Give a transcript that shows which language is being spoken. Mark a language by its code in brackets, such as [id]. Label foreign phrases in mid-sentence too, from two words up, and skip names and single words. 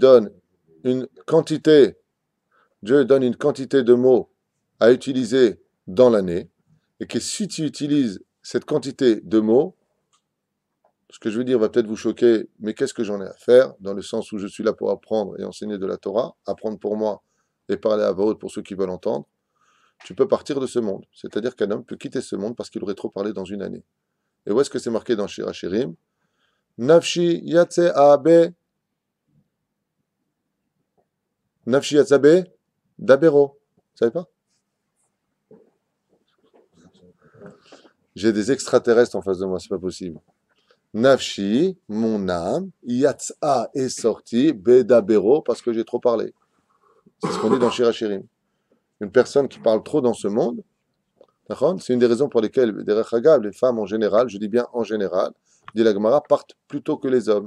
[fr] donne une quantité, Dieu donne une quantité de mots à utiliser dans l'année, et que si tu utilises cette quantité de mots, ce que je veux dire va peut-être vous choquer, mais qu'est-ce que j'en ai à faire, dans le sens où je suis là pour apprendre et enseigner de la Torah, apprendre pour moi et parler à voix haute pour ceux qui veulent entendre, tu peux partir de ce monde. C'est-à-dire qu'un homme peut quitter ce monde parce qu'il aurait trop parlé dans une année. Et où est-ce que c'est marqué dans Shir HaShirim? [he] נפשי יצאה בה, נפשי יצאבה, דברו. [fr] Vous savez pas? J'ai des extraterrestres en face de moi, c'est pas possible. Nafshi, mon âme, yatsa est sorti, bedabero, parce que j'ai trop parlé. C'est ce qu'on dit dans Shir HaShirim. Une personne qui parle trop dans ce monde, c'est une des raisons pour lesquelles les femmes en général, je dis bien en général, dit la Gemara, partent plutôt que les hommes.